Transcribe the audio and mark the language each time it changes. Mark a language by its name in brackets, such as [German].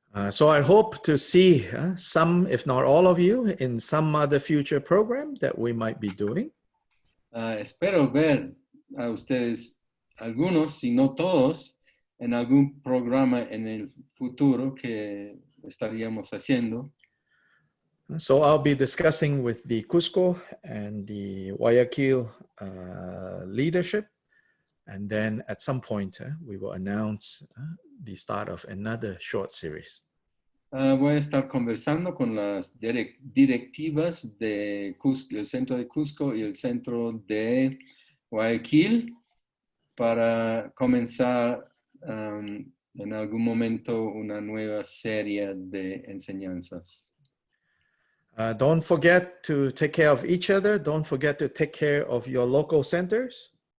[English] So I hope to see some, if not all of you, in some other future program that we might be doing. [Spanish] Espero ver a ustedes, algunos, si no todos, en algún programa en el futuro que estaríamos haciendo. [English] So I'll be discussing with the Cusco and the Guayaquil leadership. And then at some point, we will announce the start of another short series. [Spanish] Voy a estar conversando con las directivas de Cusco, el centro de Cusco y el centro de Guayaquil para comenzar en algún momento una nueva serie de enseñanzas. [English] Don't forget to take care of each other. Don't forget to take care of your local centers.